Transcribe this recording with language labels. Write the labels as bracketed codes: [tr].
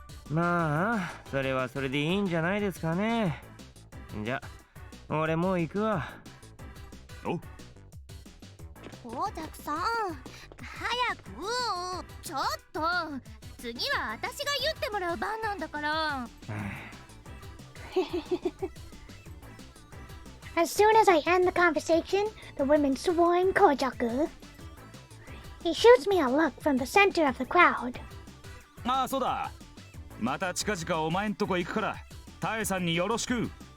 [ja] まあ、それはそれでいいんじゃないですかね。じゃ、俺もう行くわ。おコウタクさん早くちょっと次は私が言ってもらう番なんだから [en] As soon as I end the conversation, the women swarm Kojaku. He shoots me a look from the center of the crowd. [ja] ああそうだまた近々お前んとこ行くからタエさんによろしく